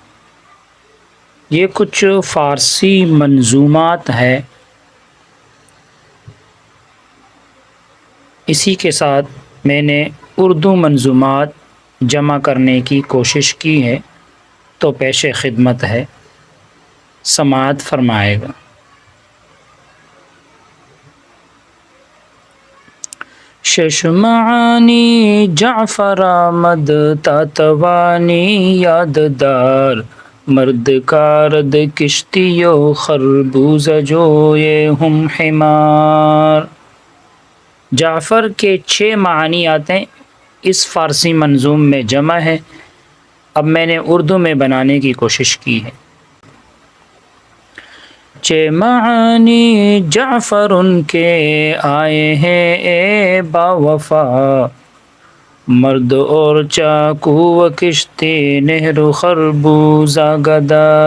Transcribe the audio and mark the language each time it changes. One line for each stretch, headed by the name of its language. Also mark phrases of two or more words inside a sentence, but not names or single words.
Urdu: یہ کچھ فارسی منظومات ہے، اسی کے ساتھ میں نے اردو منظومات جمع کرنے کی کوشش کی ہے، تو پیش خدمت ہے، سماعت فرمائے گا۔
Persian: شش معانی جعفر آمد تاتوانی یاددار، مرد کارد کشتی و خربوزہ جوئے ہم حمار۔
Urdu: جعفر کے 6 معانی آتے ہیں، اس فارسی منظوم میں جمع ہے، اب میں نے اردو میں بنانے کی کوشش کی ہے۔ 6 معانی جعفر ان کے آئے ہیں اے باوفا، مرد اور چاقو و کشتی نہر و خربوزہ گدا۔